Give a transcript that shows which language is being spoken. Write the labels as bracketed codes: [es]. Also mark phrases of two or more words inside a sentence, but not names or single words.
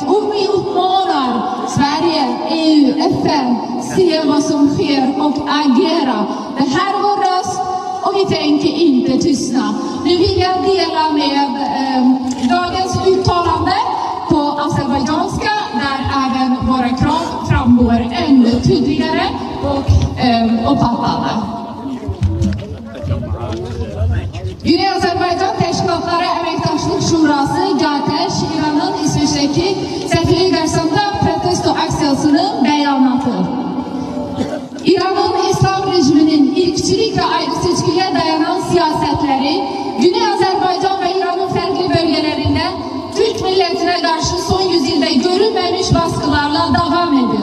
[sv] Och vi uppmanar Sverige, EU, FN, se vad som sker och agera. Det här är vår röst och vi tänker inte tystna. Nu vill jag dela med dagens uttalande på azerbajdzjanska där även våra krav framgår ännu tydligare och pappande. [az] Güney Azerbaycan Teşkilatları Emektaşlık Şurası GATEŞ İran'ın İsveç'teki seferi karşısında protesto aksiyasının beyanatı. İran'ın İslam rejiminin irkçilik ve ayrı seçkiliğe dayanan siyasetleri Güney Azerbaycan ve İran'ın farklı bölgelerinde Türk milletine karşı son yüzyılda görülmemiş baskılarla devam ediyor.